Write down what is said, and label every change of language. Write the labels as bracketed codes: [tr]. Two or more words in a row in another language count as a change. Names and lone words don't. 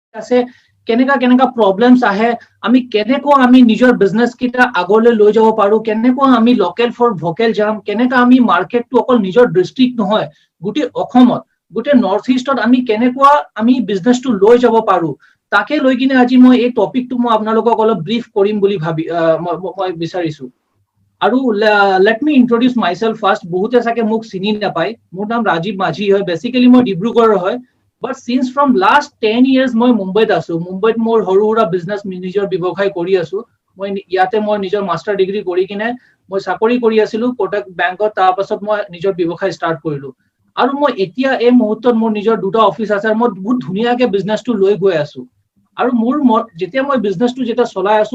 [as] আছে কেনেকা প্ৰব্লেমছ আহে আমি কেনেকুৱা আমি নিজৰ বিজনেস কিটা আগলৈ লৈ যাব পাৰো কেনেকুৱা আমি [en] local for vocal [as] যাম কেনেকা আমি মাৰ্কেটটো অকল নিজৰ ডিস্ট্ৰিক্ট নহয় গুটি অসমত গুটি নৰ্থ ইষ্টত আমি কেনেকুৱা আমি বিজনেসটো লৈ যাব পাৰো তাকে লৈ কিনে আজি মই এই টপিকটো মই আপোনালোকক অলপ ব্ৰিফ কৰিম বুলি ভাবি মই বিচাৰিছো আৰু [en] let me introduce myself first [as] বহুতে সাকে মোক চিনি নাপায় মোৰ নাম ৰাজীৱ মাঝি হয় বেসিক্যালি মই ডিব্ৰুগড়ৰ হয় [en] but since from last [as] 10 years মই মুম্বাইত আছো মুম্বাইত মোৰ হৰুৰা বিজনেস নিজৰ ব্যৱসায় কৰি আছো মই ইয়াতে মই নিজৰ [en] master degree [as] কৰি কিনে মই চাকৰি কৰি আছিলো কোটাক বেংকত তাৰ পাছত মই নিজৰ ব্যৱসায় ষ্টাৰ্ট কৰিলো আৰু মই এতিয়া এই মুহূৰ্তত মোৰ নিজৰ দুটা অফিস আছে মই বহুত ধুনিয়াকে বিজনেসটো লৈ গৈ আছো আৰু মোৰ যেতিয়া মই বিজনেসটো যেটা চলাই আছো